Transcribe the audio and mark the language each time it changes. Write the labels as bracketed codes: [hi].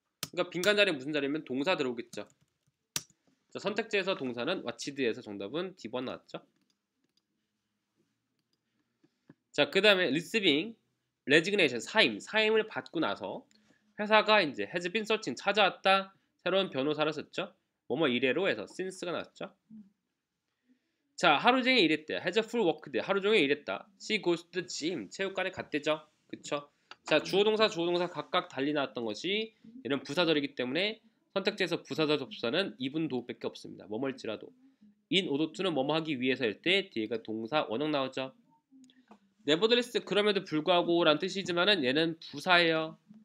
[ko] 그러니까 빈칸 자리에 무슨 자리면 동사 들어오겠죠. 자, 선택지에서 동사는 watched에서 정답은 D번 나왔죠. 자, 그 다음에 receiving, resignation, 사임을 받고 나서 회사가 이제 has been searching, 찾아왔다, 새로운 변호사를 썼죠. 뭐뭐 이래로 해서 since가 나왔죠. 자, 하루 종일 일했대. [en] has a full work day, 하루 종일 일했다. she goes to the gym, 체육관에 갔대죠. [ko] 그쵸? 자, 주어 동사 각각 달리 나왔던 것이 얘는 부사절이기 때문에 선택지에서 부사절 접수사는 even tho밖에 없습니다. 뭐뭐일지라도. in order to는 뭐뭐 하기 위해서일 때 뒤에가 동사 원형 나오죠. nevertheless, 그럼에도 불구하고 라는 뜻이지만은 얘는 부사예요.